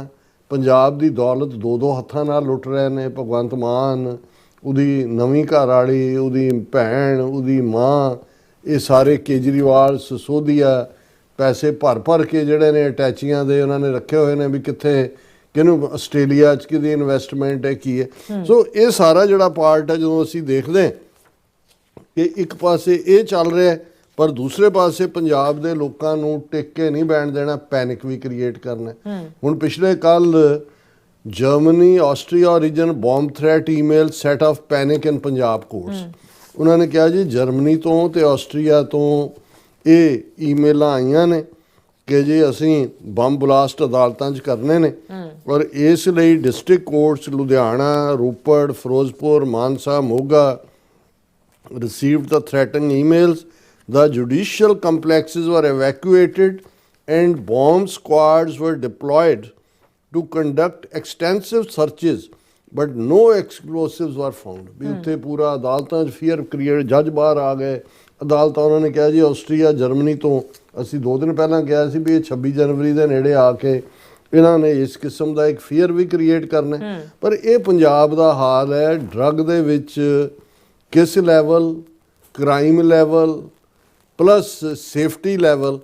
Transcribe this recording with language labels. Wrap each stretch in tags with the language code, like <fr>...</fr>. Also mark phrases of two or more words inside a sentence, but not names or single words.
<pa>ਪੰਜਾਬ ਦੀ ਦੌਲਤ ਦੋ ਹੱਥਾਂ ਨਾਲ ਲੁੱਟ ਰਹੇ ਨੇ ਭਗਵੰਤ ਮਾਨ, ਉਹਦੀ ਨਵੀਂ ਘਰ ਵਾਲੀ, ਉਹਦੀ ਭੈਣ, ਉਹਦੀ ਮਾਂ, ਇਹ ਸਾਰੇ ਕੇਜਰੀਵਾਲ, ਸਿਸੋਦੀਆ, ਪੈਸੇ ਭਰ ਕੇ ਜਿਹੜੇ ਨੇ ਅਟੈਚੀਆਂ ਦੇ ਉਹਨਾਂ ਨੇ ਰੱਖੇ ਹੋਏ ਨੇ ਵੀ ਕਿੱਥੇ ਕਿਹਨੂੰ ਆਸਟ੍ਰੇਲੀਆ 'ਚ ਕਿਹਦੀ ਇਨਵੈਸਟਮੈਂਟ ਹੈ, ਕੀ ਹੈ। ਸੋ ਇਹ ਸਾਰਾ ਜਿਹੜਾ ਪਾਰਟ ਹੈ, ਜਦੋਂ ਅਸੀਂ ਦੇਖਦੇ ਹਾਂ ਕਿ ਇੱਕ ਪਾਸੇ ਇਹ ਚੱਲ ਰਿਹਾ ਪਰ ਦੂਸਰੇ ਪਾਸੇ ਪੰਜਾਬ ਦੇ ਲੋਕਾਂ ਨੂੰ ਟਿਕ ਕੇ ਨਹੀਂ ਬੈਠ ਦੇਣਾ, ਪੈਨਿਕ ਵੀ ਕ੍ਰੀਏਟ ਕਰਨਾ। ਹੁਣ ਪਿਛਲੇ ਕੱਲ</pa> <en>ਜਰਮਨੀ ਆਸਟਰੀਆ origin bomb threat email set off panic in Punjab courts.</en> <pa>ਉਹਨਾਂ ਨੇ ਕਿਹਾ ਜੀ ਜਰਮਨੀ ਤੋਂ ਤੇ ਆਸਟਰੀਆ ਤੋਂ ਇਹ ਈਮੇਲਾਂ ਆਈਆਂ ਨੇ ਕਿ ਜੀ ਅਸੀਂ</pa> <en>bomb blast</en> <pa>ਅਦਾਲਤਾਂ 'ਚ ਕਰਨੇ ਨੇ ਔਰ ਇਸ ਲਈ</pa> <en>district courts</en> <pa>ਲੁਧਿਆਣਾ, ਰੋਪੜ, ਫਿਰੋਜ਼ਪੁਰ, ਮਾਨਸਾ, ਮੋਗਾ</pa> <en>received the threatening emails. The judicial complexes were evacuated and bomb squads were deployed to conduct extensive searches, but no explosives were found.</en> <pa>ਵੀ ਉੱਥੇ ਪੂਰਾ ਅਦਾਲਤਾਂ 'ਚ</pa> <en>fear create,</en> <pa>ਜੱਜ ਬਾਹਰ ਆ ਗਏ, ਅਦਾਲਤਾਂ ਉਹਨਾਂ ਨੇ ਕਿਹਾ ਜੀ ਆਸਟਰੀਆ, ਜਰਮਨੀ ਤੋਂ ਅਸੀਂ 2 ਦਿਨ ਪਹਿਲਾਂ ਕਿਹਾ ਸੀ ਵੀ ਇਹ 26 ਜਨਵਰੀ ਦੇ ਨੇੜੇ ਆ ਕੇ ਇਹਨਾਂ ਨੇ ਇਸ ਕਿਸਮ ਦਾ ਇੱਕ ਫੀਅਰ ਵੀ ਕ੍ਰੀਏਟ ਕਰਨਾ। ਪਰ ਇਹ ਪੰਜਾਬ ਦਾ ਹਾਲ ਹੈ ਡਰੱਗ ਦੇ ਵਿੱਚ ਕਿਸ ਲੈਵਲ,</pa> <en>crime level plus safety level.</en>